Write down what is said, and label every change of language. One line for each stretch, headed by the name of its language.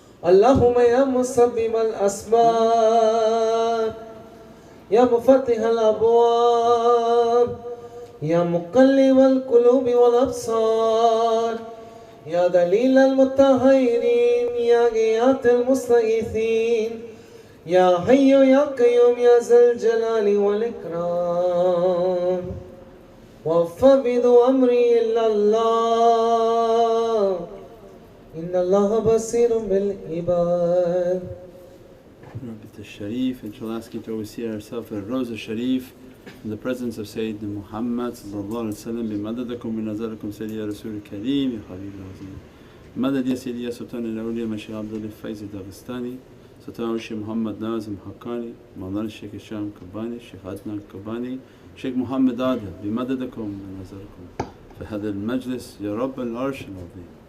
Arabic: اللهم يا مسبب الأسباب يا مفتح الأبواب يا مقلب القلوب والأبصار يا دليل المتطهرين يا غياث المستغيثين يا حي يا قيوم يا ذا الجلال والإكرام وفوض أمري إلى الله إن الله بصير بالعباد.
English: Rabbi Sharif, and shall ask you to oversee ourselves at Rosa Sharif in the presence of Sayyidina Muhammad sallallahu alaihi wasallam.
Arabic: بمددكم بنظركم سيدي يا رسول الكريم يا حبيب العظيم. مدد يا سيدي يا سلطان الأولياء الشيخ عبد الله الفيض الداغستاني سلطان الشيخ محمد ناظم حقاني مولانا الشيخ هشام كباني الشيخ عدنان كباني الشيخ محمد عادل بمددكم بنظركم في هذا المجلس يا رب العرش العظيم.